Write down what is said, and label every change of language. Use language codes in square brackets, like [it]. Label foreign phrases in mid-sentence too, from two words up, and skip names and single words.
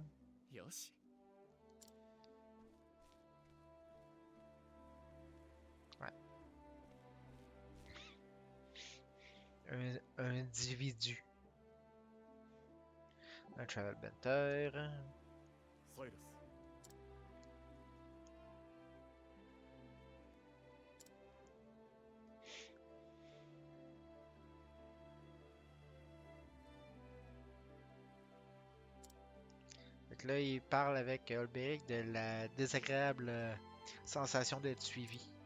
[ja] よし [fr] Ouais. Un individu. Un [en] travel banter. [fr] サイラス Fait que là, il parle avec Olberic de la désagréable sensation d'être suivi.